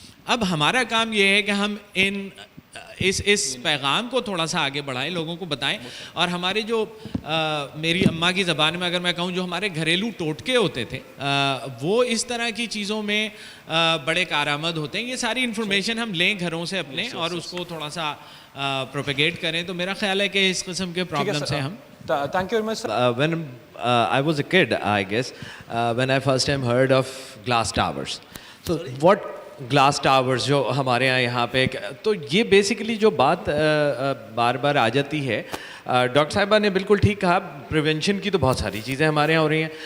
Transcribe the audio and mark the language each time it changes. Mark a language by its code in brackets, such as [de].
[ur] اب ہمارا کام یہ ہے کہ ہم اس پیغام کو تھوڑا سا آگے بڑھائیں, لوگوں کو بتائیں, اور ہمارے جو میری اماں کی زبان میں اگر میں کہوں جو ہمارے گھریلو ٹوٹکے ہوتے تھے وہ اس طرح کی چیزوں میں بڑے کارآمد ہوتے ہیں. یہ ساری انفارمیشن ہم لیں گھروں سے اپنے اور اس کو تھوڑا سا پروپیگیٹ کریں, تو میرا خیال ہے کہ اس قسم کے پرابلم سے ہم [en] Thank you very much. When I was a kid, I guess, when I first time heard of glass towers. So what glass towers [ur] جو ہمارے یہاں پہ, تو یہ بیسیکلی جو بات بار بار آ جاتی ہے, ڈاکٹر صاحبہ نے بالکل ٹھیک کہا, پریونشن کی تو بہت ساری چیزیں ہمارے یہاں ہو رہی ہیں.